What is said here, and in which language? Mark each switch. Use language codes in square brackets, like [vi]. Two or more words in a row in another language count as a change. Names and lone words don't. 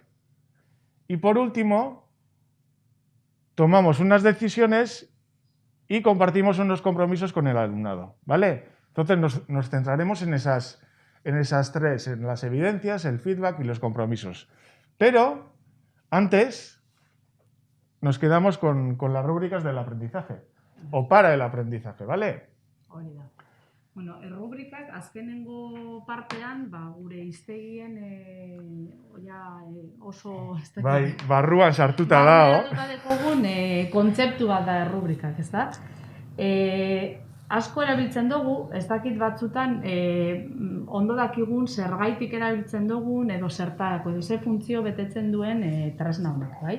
[es] Y por último, tomamos unas decisiones y compartimos unos compromisos con el alumnado, ¿vale? Entonces nos centraremos en esas tres, en las evidencias, el feedback y los compromisos. Pero antes nos quedamos con las rúbricas del aprendizaje, o para el aprendizaje, ¿vale? [eu] Hori da. Bueno, errubrikak azkenengo partean, gure hiztegien oso... Bai, barruan sartuta dago. Barruan dekogun kontzeptu bat da errubrikak, ez da? Asko erabiltzen dugu, ez dakit batzutan ondo dakigun zergaitik erabiltzen dugun edo zertarako, edo ze funtzio betetzen duen tresna honek, bai?